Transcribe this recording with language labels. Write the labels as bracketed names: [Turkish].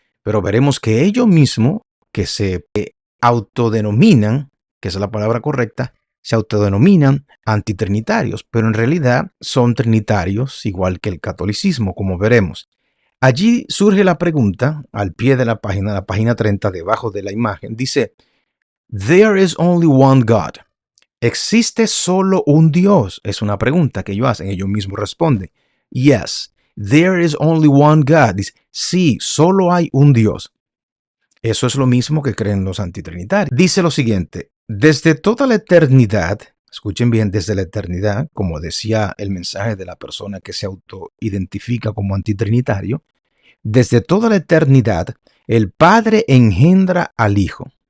[Spanish] Pero veremos que ellos mismos, que se autodenominan, que es la palabra correcta, se autodenominan antitrinitarios, pero en realidad son trinitarios igual que el catolicismo, como veremos. Allí surge la pregunta, al pie de la página 30, debajo de la imagen, dice, [English] There is only one God. [Spanish] ¿Existe solo un Dios? Es una pregunta que ellos hacen. Ellos mismos responden. [English] Yes, there is only one God. [Spanish] Dice, sí, solo hay un Dios. Eso es lo mismo que creen los antitrinitarios. Dice lo siguiente. Desde toda la eternidad, escuchen bien, desde la eternidad, como decía el mensaje de la persona que se autoidentifica como antitrinitario, desde toda la eternidad, el Padre engendra al Hijo.